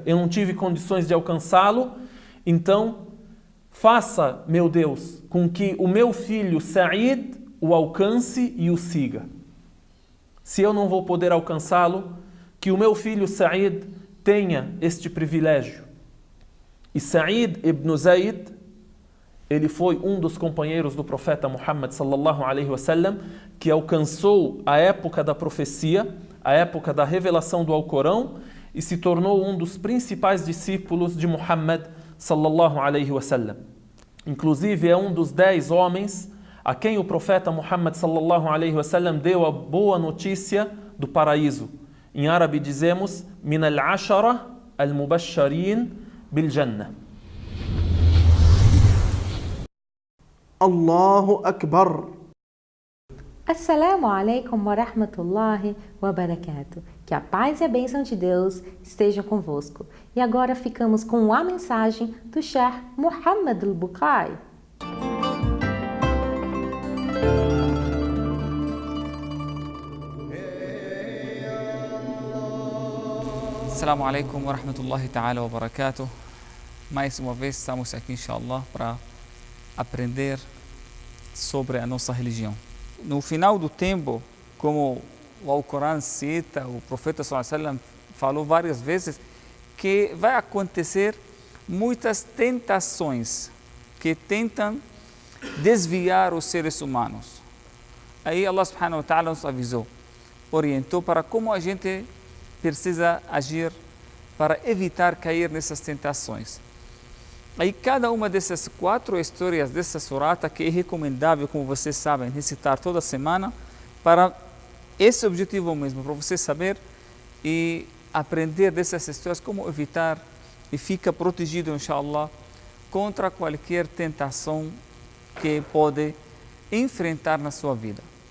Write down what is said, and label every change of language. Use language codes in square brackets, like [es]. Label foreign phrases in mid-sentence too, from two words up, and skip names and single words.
[pt] Eu não tive condições de alcançá-lo, então faça, meu Deus, com que o meu filho Sa'id o alcance e o siga. Se eu não vou poder alcançá-lo, que o meu filho Sa'id tenha este privilégio. E Sa'id ibn Zayd, ele foi um dos companheiros do profeta Muhammad [ar] صلى الله عليه وسلم, [pt] que alcançou a época da profecia, a época da revelação do Alcorão, e se tornou um dos principais discípulos de Muhammad [ar] صلى الله عليه وسلم. [pt] Inclusive é um dos 10 homens a quem o profeta Muhammad [ar] صلى الله عليه وسلم [pt] deu a boa notícia do paraíso. Em árabe dizemos [ar] من العشرة المبشرين بالجنة. الله أكبر. السلام عليكم ورحمة الله وبركاته. [pt] Que a paz e a bênção de Deus estejam convosco. E agora ficamos com a mensagem do Sheikh Muhammad al-Bukai. [ar] السلام عليكم ورحمة الله تعالى وبركاته. [pt] Mais uma vez estamos aqui, inshallah, para aprender sobre a nossa religião. No final do tempo, como o Alcorão cita, o profeta [ar] صلى الله عليه وسلم [pt] falou várias vezes que vai acontecer muitas tentações que tentam desviar os seres humanos. Aí [ar] الله سبحانه وتعالى [pt] nos avisou, orientou para como a gente precisa agir para evitar cair nessas tentações. Aí cada uma dessas 4 histórias dessa surata, que é recomendável, como vocês sabem, recitar toda semana, para esse objetivo mesmo, para você saber e aprender dessas histórias como evitar e fica protegido, inshallah, contra qualquer tentação que pode enfrentar na sua vida.